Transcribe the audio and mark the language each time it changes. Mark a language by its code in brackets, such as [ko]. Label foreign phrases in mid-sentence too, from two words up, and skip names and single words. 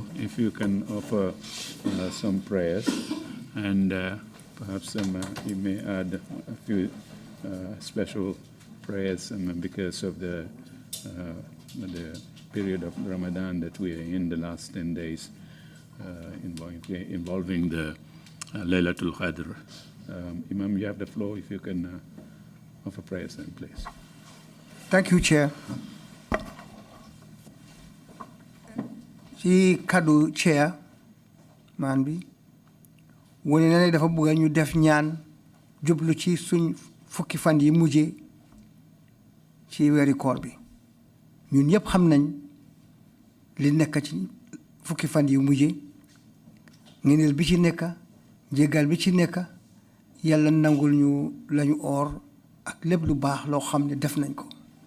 [en] If you can offer some prayers, and perhaps you may add a few special prayers because of the period of Ramadan that we are in, the last 10 days, involving the Laylatul Qadr. Imam, you have the floor. If you can offer prayers then, please. Thank you, Chair. [wo] ci kaddu Chair man bi wone na ne dafa bëgg ñu def ñaan jublu ci suñ fukki fan yi mujjé ci wéri koor bi ñun ñëpp xam nañ li nekk ci fukki fan yi mujjé ngeenel bi ci nekk jégal bi ci nekk yàlla nangul ñu lañu or ak lépp lu baax loo xam ne def nañ ko